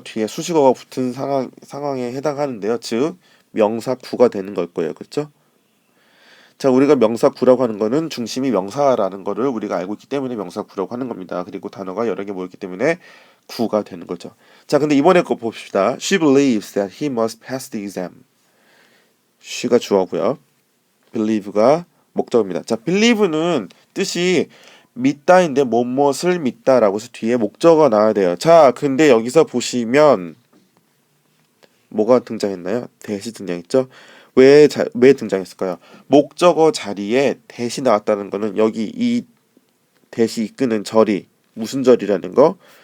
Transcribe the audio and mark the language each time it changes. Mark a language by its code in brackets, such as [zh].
[ko] 뒤에 수식어가 붙은 상황에 해당하는데요. 즉 명사 구가 되는 걸 거예요. 그렇죠? 자, 우리가 명사 구라고 하는 거는 중심이 명사라는 거를 우리가 알고 있기 때문에 명사 구라고 하는 겁니다. 그리고 단어가 여러 개 모였기 때문에 구가 되는 거죠. 자, 근데 이번에 거 봅시다. [en] She believes that he must pass the exam. [ko] she가 주어고요. believe가 목적입니다. 자, believe는 뜻이 믿다인데 무엇을 믿다라고 해서 뒤에 목적어가 나와야 돼요. 자, 근데 여기서 보시면 뭐가 등장했나요? 대시 등장했죠? 왜 등장했을까요? 목적어 자리에 대시 나왔다는 거는 여기 이 대시 이끄는 절이 무슨 절이라는 거?